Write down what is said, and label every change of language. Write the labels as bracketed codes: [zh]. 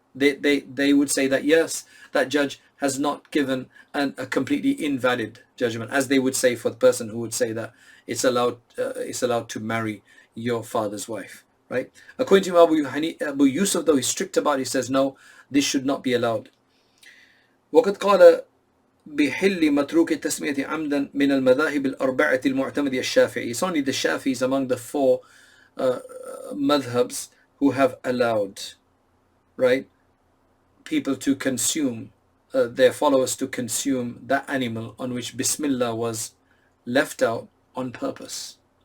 [en] They would say that yes, that judge has not given a completely invalid judgment, as they would say for the person who would say that it's allowed to marry your father's wife, right? According to Abu Yusuf, though he's strict about it, he says no, this should not be allowed. [ar] وقد قال بحل متروك التسمية عمدا من المذاهب الأربعة المعتمدة الشافعي. [en] It's only the Shafis among the four madhabs who have allowed, right, people to consume, their followers to consume that animal on which Bismillah was left out on purpose.